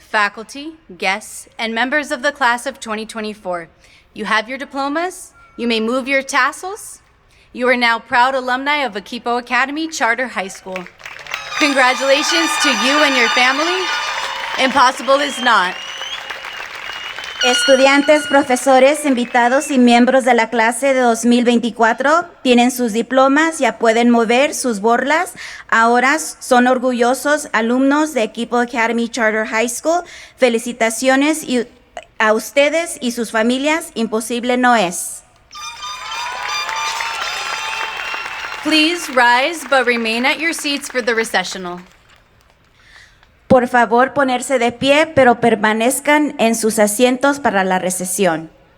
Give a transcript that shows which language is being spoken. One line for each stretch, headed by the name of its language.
English: faculty, guests, and members of the class of 2024. You have your diplomas. You may move your tassels. You are now proud alumni of Equipo Academy Charter High School. Congratulations to you and your family. Impossible is not.
Spanish: Estudiantes, profesores, invitados y miembros de la clase de 2024 tienen sus diplomas, ya pueden mover sus borlas. Ahora son orgullosos alumnos de Equipo Academy Charter High School. Felicitaciones a ustedes y sus familias. Imposible no es.
English: Please rise, but remain at your seats for the recessional.
Spanish: Por favor, ponerse de pie, pero permanezcan en sus asientos para la recesión.